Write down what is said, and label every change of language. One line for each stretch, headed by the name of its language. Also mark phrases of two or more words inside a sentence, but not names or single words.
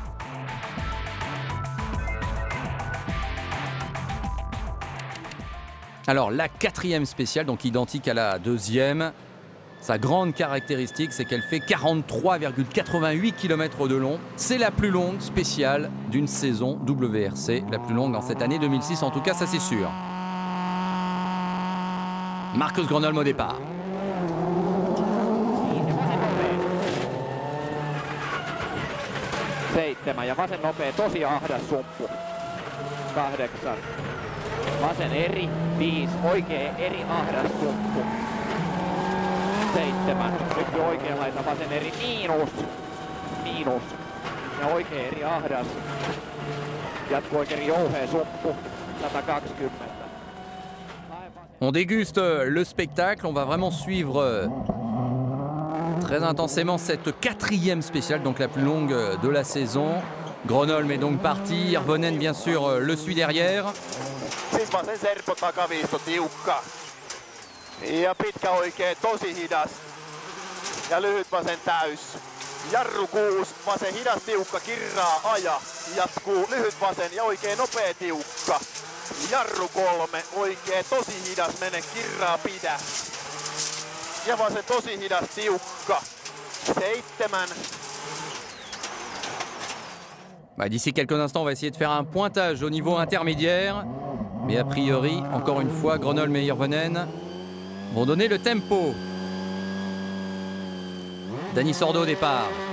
French: Alors, la 4e spéciale, donc identique à la 2e. Sa grande caractéristique, c'est qu'elle fait 43,88 km de long. C'est la plus longue spéciale d'une saison WRC, la plus longue dans cette année 2006, en tout cas, ça c'est sûr. Marcus Gronholm au départ.
Finnish: Seitsemän ja vasen nopea, tosi ahdas sumppu. 8. Vasen eri, 5, oikea eri ahdas sumppu. 7, nyt oikea laita, vasen eri, miinus. Ja oikea eri ahdas. Jatko oikein jouhea sumppu, 120.
French: On déguste le spectacle, on va vraiment suivre très intensément cette 4e spéciale, donc la plus longue de la saison. Gronholm est donc parti, Hirvonen bien sûr le suit derrière.
Finnish: Siis vasen serppo takaviisto tiukka. Ja pitkä oikee tosi hidas. Ja lyhyt vasen täys. Jarru 6, vasen hidas tiukka, kirraa aja. Jatkuu lyhyt vasen ja oikee nopea tiukka. Jarru 3, oikee tosi hidas, mene kirraa pidä. Ja vasen tosi hidas tiukka. 7.
French: D'ici quelques instants, on va essayer de faire un pointage au niveau intermédiaire. Mais a priori, encore une fois, Gronholm et Hirvonen vont donner le tempo. Dani Sordo au départ.